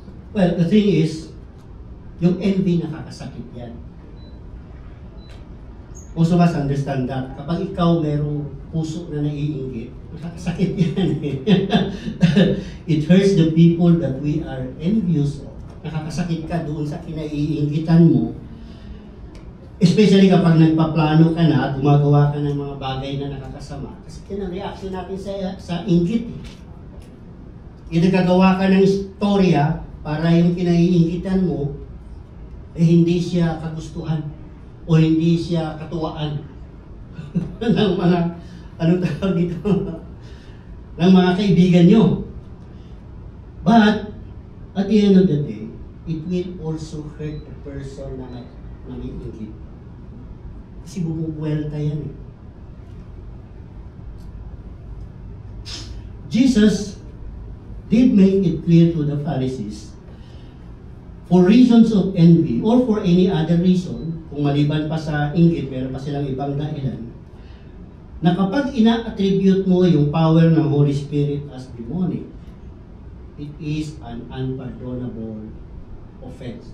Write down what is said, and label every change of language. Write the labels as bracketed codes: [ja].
[en] Well, the thing is, [tl] yung envy nakakasakit yan. [en] Most of us understand that. [tl] Kapag ikaw merong puso na naiinggit, nakakasakit yan eh. [en] It hurts the people that we are envious of. [tl] Nakakasakit ka doon sa kinaiinggitan mo. Especially kapag nagpaplano ka na at gumagawa ka ng mga bagay na nakakasama. Kasi yan ang reaction natin sa inggit eh. Either gagawa ka ng istorya para yung kinaiinggitan mo eh hindi siya kagustuhan o hindi siya katuwaan ng mga anong tawag dito ng mga kaibigan nyo. [en] But at the end of the day, it will also hurt the person [tl] na naiinggit. Kasi bumubuelta yan eh. [en] Jesus did make it clear to the Pharisees, for reasons of envy or for any other reason, [tl] kung maliban pa sa inggit, meron pa silang ibang dahilan, na kapag ina-attribute mo yung [en] power ng Holy Spirit as demonic, it is an unpardonable offense.